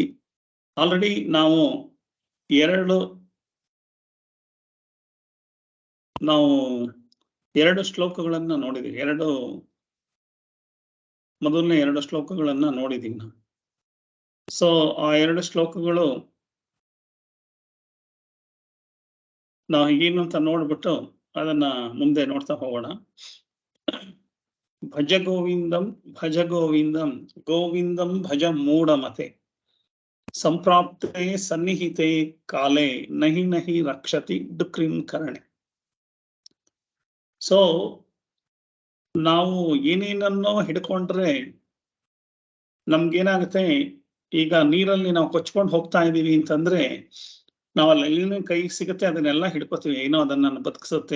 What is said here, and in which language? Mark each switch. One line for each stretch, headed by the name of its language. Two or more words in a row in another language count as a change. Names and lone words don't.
Kannada: ಆಲ್ರೆಡಿ ನಾವು ಎರಡು ಶ್ಲೋಕಗಳನ್ನ ನೋಡಿದೀವಿ. ಮೊದಲನೇ ಎರಡು ಶ್ಲೋಕಗಳನ್ನ ನೋಡಿದೀವಿ ನಾವು. ಸೊ ಆ ಎರಡು ಶ್ಲೋಕಗಳು ನಾವು ಏನು ಅಂತ ನೋಡ್ಬಿಟ್ಟು ಅದನ್ನ ಮುಂದೆ ನೋಡ್ತಾ ಹೋಗೋಣ.
Sanskrit: ಭಜ ಗೋವಿಂದಂ ಭಜ ಗೋವಿಂದಂ ಗೋವಿಂದಂ ಭಜ ಮೂಢಮತೆ ಸಂಪ್ರಾಪ್ತೆ ಸನ್ನಿಹಿತೆ ಕಾಲೇ ನಹಿ ನಹಿ ರಕ್ಷತಿ ಡುಕ್ರಿಂಕರಣೆ.
Kannada: ಸೊ ನಾವು ಏನೇನನ್ನೋ ಹಿಡ್ಕೊಂಡ್ರೆ ನಮ್ಗೇನಾಗುತ್ತೆ, ಈಗ ನೀರಲ್ಲಿ ನಾವು ಕೊಚ್ಕೊಂಡು ಹೋಗ್ತಾ ಇದೀವಿ ಅಂತಂದ್ರೆ ನಾವು ಅಲ್ಲಿ ಕೈ ಸಿಗುತ್ತೆ ಅದನ್ನೆಲ್ಲ ಹಿಡ್ಕೋತೀವಿ, ಏನೋ ಅದನ್ನ ಬದುಕಿಸುತ್ತೆ.